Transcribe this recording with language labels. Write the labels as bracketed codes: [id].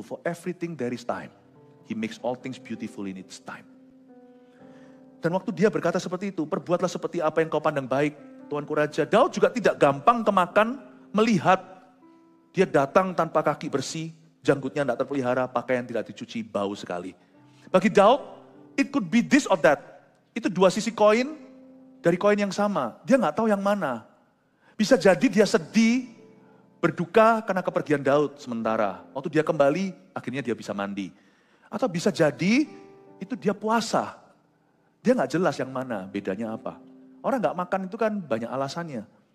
[en] For everything there is time. He makes all things beautiful in its time. [id] Dan waktu dia berkata seperti itu, perbuatlah seperti apa yang kau pandang baik, tuanku raja. Daud juga tidak gampang kemakan melihat dia datang tanpa kaki bersih, janggutnya tidak terpelihara, pakaian tidak dicuci, bau sekali. Bagi Daud, [en] it could be this or that. [id] Itu dua sisi koin dari koin yang sama. Dia nggak tahu yang mana. Bisa jadi dia sedih, berduka karena kepergian Daud sementara. Waktu dia kembali, akhirnya dia bisa mandi. Atau bisa jadi itu dia puasa. Dia nggak jelas yang mana, bedanya apa. Orang nggak makan itu kan banyak alasannya.